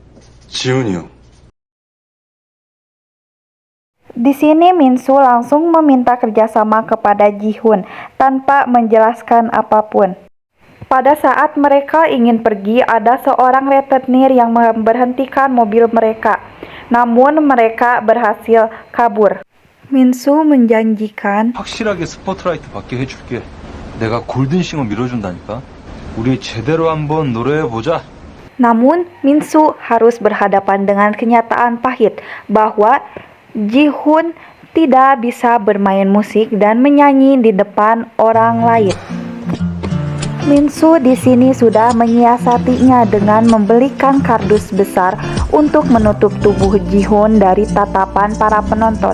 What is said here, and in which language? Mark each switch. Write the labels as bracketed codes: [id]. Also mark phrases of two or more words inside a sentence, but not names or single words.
[id] Di sini Min-soo langsung meminta kerjasama kepada Ji-hoon tanpa menjelaskan apapun. Pada saat mereka ingin pergi, ada seorang rentenir yang memberhentikan mobil mereka. Namun mereka berhasil kabur. Min-soo menjanjikan [ko] 확실하게 스포트라이트 받게 해줄게. 내가 골든싱어 밀어준다니까. 우리 제대로 한번 노래해보자. [id] Namun Min-soo harus berhadapan dengan kenyataan pahit bahwa Ji-hoon tidak bisa bermain musik dan menyanyi di depan orang lain. Min-soo di sini sudah menyiasatinya dengan membelikan kardus besar untuk menutup tubuh Ji-hoon dari tatapan para penonton.